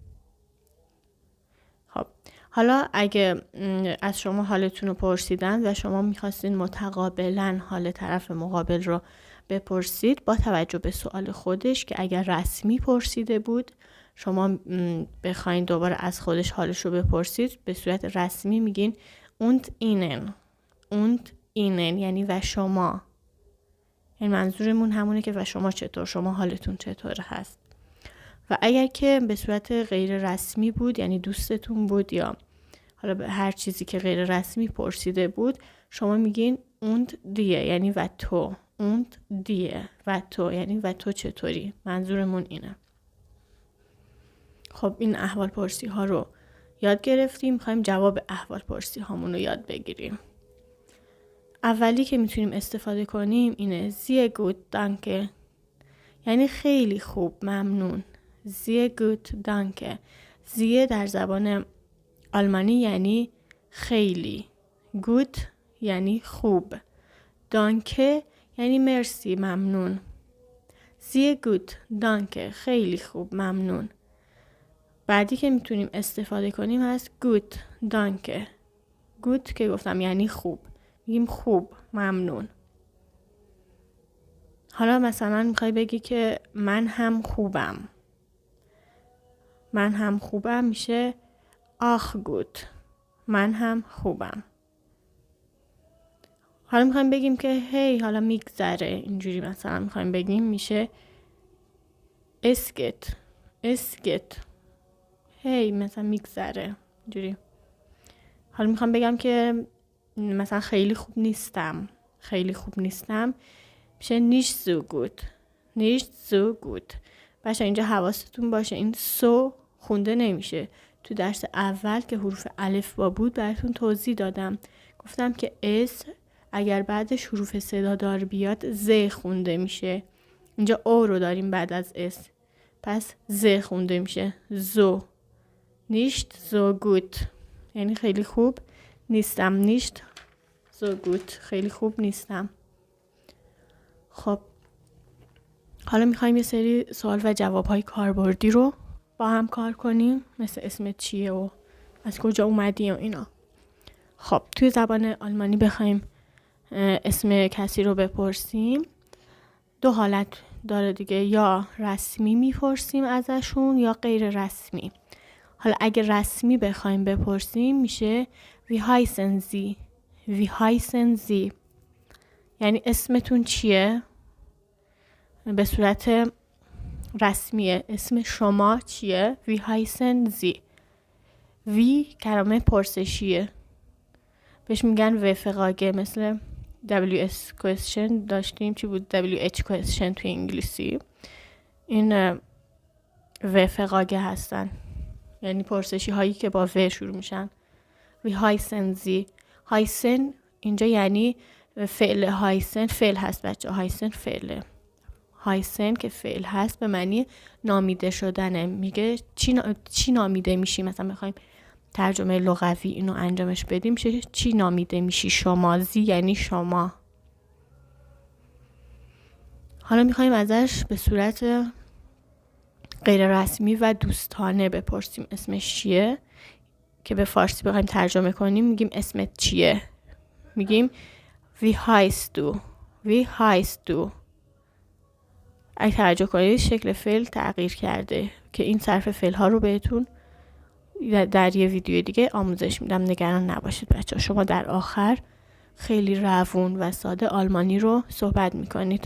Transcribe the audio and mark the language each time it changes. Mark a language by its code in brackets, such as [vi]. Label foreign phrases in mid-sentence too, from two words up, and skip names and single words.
[fa] خب حالا اگه از شما حالتون رو پرسیدن و شما میخواستین متقابلا حال طرف مقابل رو بپرسید، با توجه به سوال خودش که اگر رسمی پرسیده بود شما بخواین دوباره از خودش حالش رو بپرسید، به صورت رسمی میگین [de] und ihnen [fa] یعنی و شما. این منظورمون همونه که و شما چطور، شما حالتون چطور هست. و اگر که به صورت غیر رسمی بود، یعنی دوستتون بود یا حالا به هر چیزی که غیر رسمی پرسیده بود، شما میگین [de] und die [fa] یعنی و تو. [de] und die [fa] و تو یعنی و تو چطوری. منظورمون اینه. خب این احوال پرسی ها رو یاد گرفتیم، میخوایم جواب احوال پرسی هامون رو یاد بگیریم. اولی که میتونیم استفاده کنیم اینه [de] sehr gut danke [fa] یعنی خیلی خوب، ممنون. [de] sehr gut danke. [fa] sehr در زبان آلمانی یعنی خیلی، gut یعنی خوب، danke یعنی مرسی، ممنون. [de] sehr gut danke [fa] خیلی خوب، ممنون. بعدی که میتونیم استفاده کنیم هست [de] good danke. [fa] good که گفتم یعنی خوب، میگیم خوب، ممنون. حالا مثلا میخوای بگی که من هم خوبم میشه [de] ach gut. [fa] من هم خوبم. حالا میخوایم بگیم که هی حالا میگذره، اینجوری مثلا میخوایم بگیم میشه [de] es geht. [fa] هی مثلا میگذره اینجوری. حالا میخوام بگم که مثلا خیلی خوب نیستم میشه [de] nicht so gut. [fa] بچه اینجا حواستون باشه این سو خونده نمیشه. تو درس اول که حروف الفبا بود براتون توضیح دادم، گفتم که اس اگر بعدش حروف صدادار بیاد ز خونده میشه. اینجا او رو داریم بعد از اس، پس ز خونده میشه زو. [de] nicht so gut [fa] یعنی خیلی خوب نیستم. [de] nicht so gut [fa] خیلی خوب نیستم. خب حالا میخوایم یه سری سوال و جوابهای کاربردی رو با هم کار کنیم، مثل اسمت چیه و از کجا اومدی و اینا. خب توی زبان آلمانی بخوایم اسم کسی رو بپرسیم 2 حالت داره دیگه، یا رسمی میپرسیم ازشون یا غیر رسمی. حالا اگه رسمی بخوایم بپرسیم میشه [de] wie heißen Sie، wie heißen Sie، [fa] یعنی اسمتون چیه؟ به صورت رسمیه اسم شما چیه؟ [de] wie heißen Sie. [fa] wie کلمه پرسشیه، بهش میگن وفقاگه، مثل [en] WS question [fa] داشتیم، چی بود؟ [en] WH question [fa] توی انگلیسی. این وفقاگه هستن، یعنی پرسشی هایی که با و شروع میشن. [de] wie heißen Sie. [fa] heißen اینجا یعنی فعل هایسن، فعل هست بچه، هایسن فعله، هایسن که فعل هست به معنی نامیده شدنه. میگه چی نامیده میشی، مثلا میخوایم ترجمه لغوی اینو انجامش بدیم میشه چی نامیده میشی شما. زی یعنی شما. حالا میخوایم ازش به صورت غیر رسمی و دوستانه بپرسیم اسمش چیه، که به فارسی بخوایم ترجمه کنیم میگیم اسمت چیه، میگیم [de] wie heißt du، wie heißt du. [fa] اگه توجه کنید شکل فعل تغییر کرده که این صرف فعل ها رو بهتون در یه ویدیو دیگه آموزش میدم، نگران نباشید بچه. شما در آخر خیلی روون و ساده آلمانی رو صحبت میکنید.